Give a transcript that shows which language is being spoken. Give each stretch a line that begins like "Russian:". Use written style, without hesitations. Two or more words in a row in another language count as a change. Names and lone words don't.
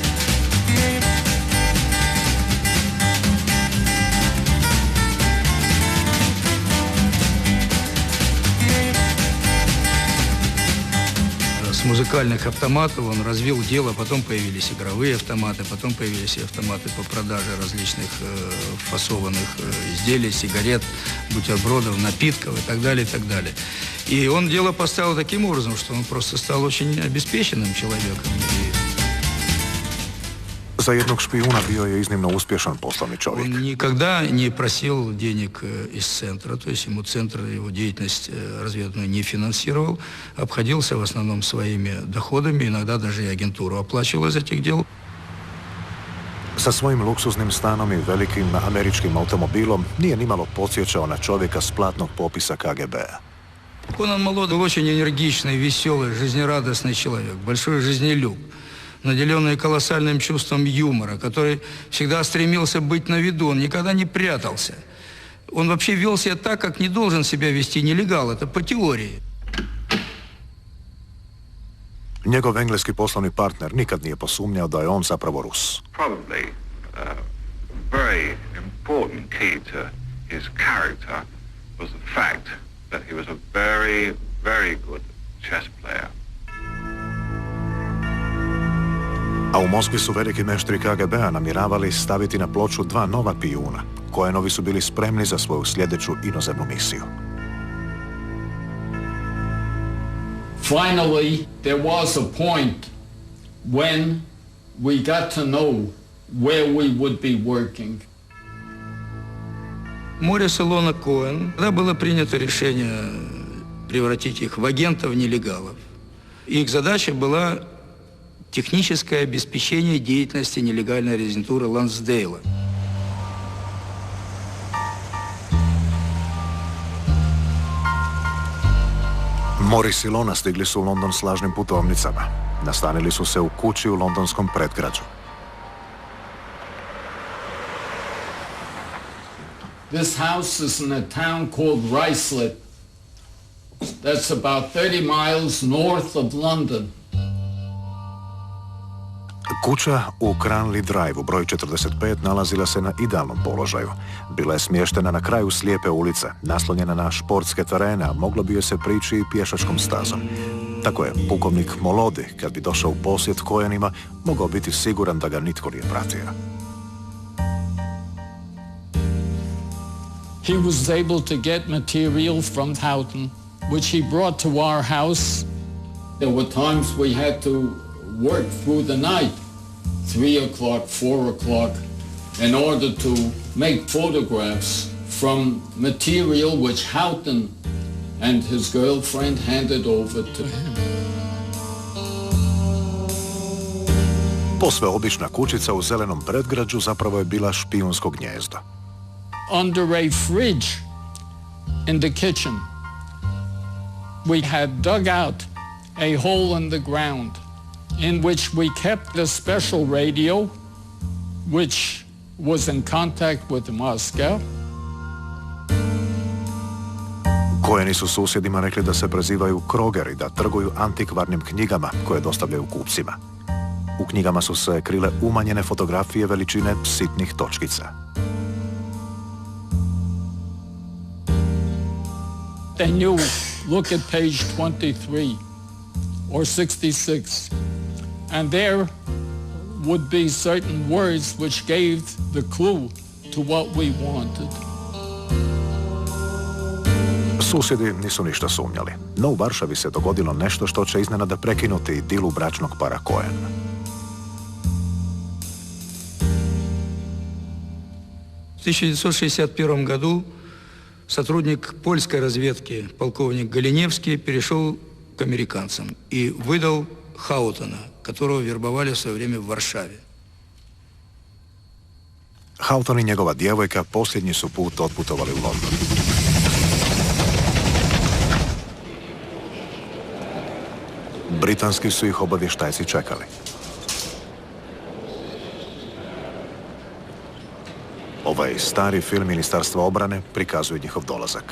Russian: С музыкальных автоматов он развил дело, потом появились игровые автоматы, потом появились и автоматы по продаже различных фасованных изделий, сигарет, бутербродов, напитков и так далее, и так далее. И он дело поставил таким образом, что он просто стал очень обеспеченным человеком.
Croatian: Za jednog špijuna bio je iznimno uspješan poslovni čovjek.
Russian: Он никогда не просил денег из центра, то есть ему центр его деятельность разведывательную не финансировал, обходился в основном своими доходами, иногда даже и агентуру оплачивал из этих дел.
Croatian: Sa svojim luksuznim stanom i velikim američkim automobilom nije nimalo podsjećao na čovjeka s platnog popisa KGB-a.
Russian: Конан Молодой был очень энергичный, веселый, жизнерадостный человек, большой жизнелюб, наделенный колоссальным чувством юмора, который всегда стремился быть на виду, он никогда не прятался. Он вообще вел себя так, как не должен себя вести нелегал, это по теории.
Croatian: Njegov engleski poslovni partner nikad nije posumnjao da je on zapravo Rus.
English: Probably a very important key to his character was the fact that he was a very, very good chess player.
Croatian: A u Moskvi su veliki meštri KGB-a namjeravali staviti na ploču 2 nova pijuna. Cohenovi su bili spremni za svoju sljedeću inozemnu misiju.
English: Finally, there was a point when we got to know where we would be working.
Russian: Морис и Лона Коэн, тогда было принято решение превратить их в агентов нелегалов. Их задача была техническое обеспечение деятельности нелегальной резидентуры Лансдейла.
Croatian: Morris i Lona stigli su u London s lažnim putovnicama. Nastanili su se u kući u londonskom predgrađu.
English: This house is in a town called Ruislip. That's about 30 miles north of London.
Croatian: Kuća u Cranley Drive-u broj 45 nalazila se na idealnom položaju. Bila je smještena na kraju slijepe ulice, naslonjena na športske terene, a moglo bi joj se prići i pješačkom stazom. Tako je pukovnik Molodi, kad bi došao u posjet Cohenima, mogao biti siguran da ga nitko nije pratio.
English: He was able to get material from Houghton, which he brought to our house. There were times we had to work through the night, 3 o'clock, 4 o'clock, in order to make photographs from material which Houghton and his girlfriend handed over to him.
Croatian: Posve obična kućica u zelenom predgrađu zapravo je bila špijunsko gnjezdo.
English: Under a fridge in the kitchen, we had dug out a hole in the ground in which we kept a special radio which was in contact with Moscow.
Croatian: Coheni su susjedima rekli da se prezivaju krogeri, da trguju antikvarnim knjigama koje dostavljaju kupcima. U knjigama su se krile umanjene fotografije veličine sitnih točkica.
English: They knew, look at page 23 or 66, and there would be certain words which gave the clue to what we wanted.
Croatian: Susjedi nisu ništa sumnjali, no u Varšavi se dogodilo nešto što će iznenada prekinuti idilu bračnog para Cohen.
Russian: В 1961 году сотрудник польской разведки, полковник Галиневский, перешел к американцам и выдал Хаутона, которого вербовали в свое время в Варшаве.
Croatian: Houghton i njegova djevojka posljednji su put otputovali u London. Britanski su ih obavještajci čekali. Ovaj stari film Ministarstva obrane prikazuje njihov dolazak.